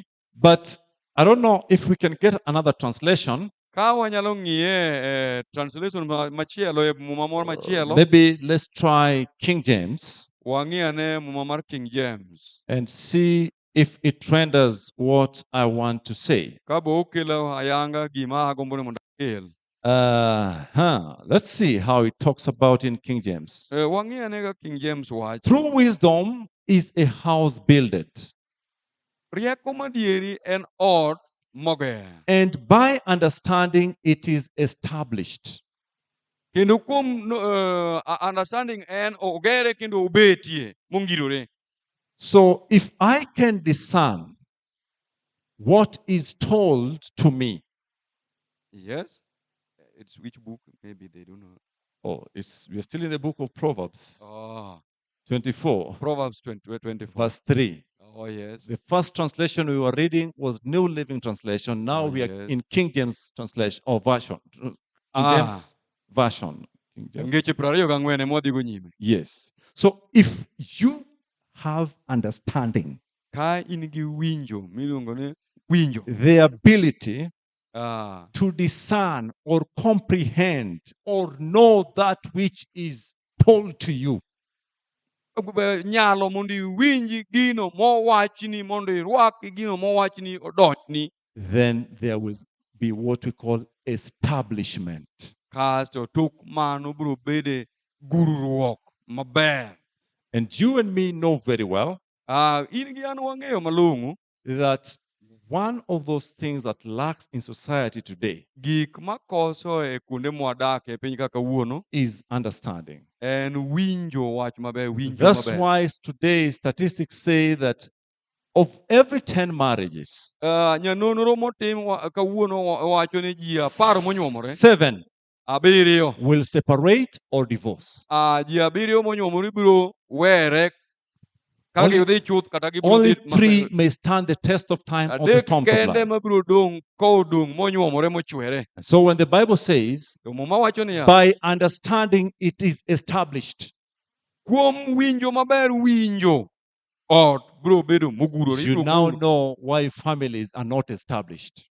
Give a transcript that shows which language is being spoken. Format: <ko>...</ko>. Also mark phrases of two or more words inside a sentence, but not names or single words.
<en>but I don't know if we can get another translation.</en> <luo>ka wanyalo ng'iye translation machielo e muma moro machielo,</luo> <en>Maybe let's try King James</en> <luo>wang'i ane muma mar King James.</luo> <en>and see if it renders what I want to say.</en> <luo>Ka bo okelo ayanga gima agombo ni mondo akel.</luo> <en>Let's see how it talks about in King James.</en> <luo>Wang'i ane ka King James wacho.</luo> <en>True wisdom is a house builded,</en> <luo>Rieko madieri en ot moger.</luo> <en>and by understanding it is established.</en> <luo>Kendo kuom understanding en ogere kendo obetie mongirore.</luo> <en>So if I can discern what is told to me, Yes. It's which book? Maybe they don't know. we're still in the book of Proverbs Oh, 24, Proverbs 24. verse 3. Oh, yes. The first translation we were reading was New Living Translation. Now Oh, we are yes. in King James translation or version. King Ah. James version. King James.</en> <luo>Ngeche 24 ema wadhigo nyime.</luo> <en>Yes. So if you have understanding,</en> <luo>Ka in gi winjo miluongo ni winjo.</luo> <en>the ability Ah, to discern or comprehend or know that which is told to you,</en> <luo>nyalo mondo iwinji gino mowachni mondo irwaki gino mowachni odonjni.</luo> <en>then there will be what we call establishment.</en> <luo>Kasto tok mano biro bede gururuok maber.</luo> <en>And you and me know very well</en> <luo>In gi an wang'eyo malong'o</luo> <en>that one of those things that lacks in society today</en> <luo>gik makoso e kuonde mwadake e piny kaka wuono</luo> <en>is understanding.</en> <luo>en winjo wach maber, winjo</luo> <en>That's</en> <luo>maber.</luo> <en>why today statistics say that of every 10 marriages,</en> <luo>Nyanonro motim kawuono wacho ni ji 10 monyuomore,</luo> <en>7</en> <luo>abiriyo,</luo> <en>will separate or divorce.</en> <luo>ji abiriyo monyuomore biro were ka</luo> <en>Only-</en> <luo>gidhi chuth kata gibiro</luo> <en>Only</en> <luo>dhi</luo> <en>3 may stand the test of time of the</en> <luo>adek</luo> <en>storms of</en> <luo>kende</luo> <en>life.</en> <luo>mabiro dong' kodong' monyuomore mochwere.</luo> <en>So when the Bible says,</en> <luo>To muma wacho niya,</luo> <en>by understanding it is established,</en> <luo>kuom winjo maber, winjo ot biro bedo mogurore.</luo> <en>you</en> <luo>ibiro</luo> <en>now</en> <luo>guro.</luo> <en>know why families are not established.</en>